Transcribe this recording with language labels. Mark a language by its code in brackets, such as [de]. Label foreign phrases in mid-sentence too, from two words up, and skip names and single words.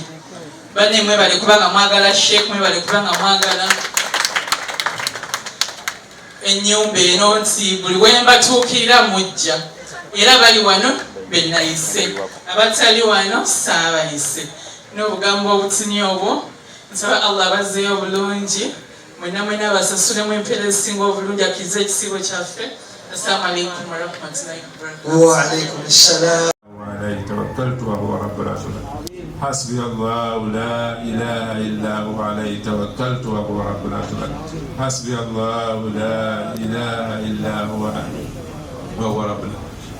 [lg] Banne mwebale kubanga mwagala Sheikh, mwebale kubanga mwagala ennyumba eno nti buli wembatuukirira mujja era bali wano benayise, abatali wano saabayise. N'obugambo obutini obwo nsaba Allah bazzeeyo bulungi, mwena basasulemu empeera ezisinga obulungi akkirize ekisiibo kyaffe. [ar] السلام عليكم ورحمة الله وبركاته. وعليكم السلام. عليه توكلت وهو رب العرش العظيم. حسبي الله لا إله إلا هو عليه توكلت وهو رب العرش العظيم. حسبي الله لا إله إلا هو وهو رب العرش.